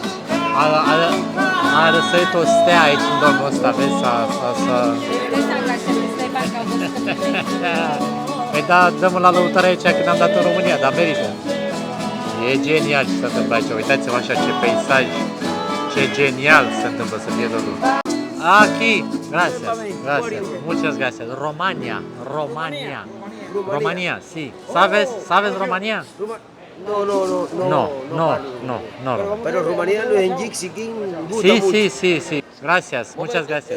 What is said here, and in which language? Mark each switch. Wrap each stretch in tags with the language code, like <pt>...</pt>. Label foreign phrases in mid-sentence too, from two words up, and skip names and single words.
<ro>A răsărit o stea aici în domnul ăsta, vezi, Păi da, dăm la lăutare aici când am dat în România, dar merită. E genial ce se întâmplă aici, uitați-vă așa ce peisaj, ce genial se întâmplă să fie totul.</ro> <es>Aquí, gracias, gracias, muchas gracias. Romania, Romania, Romania, sí. ¿Sabes Romania? No, no, no, no. No, no, no, no. Pero Rumanía no es en Jixi King. Gusta Sí, mucho. sí, sí, sí. Gracias, muchas gracias.</es>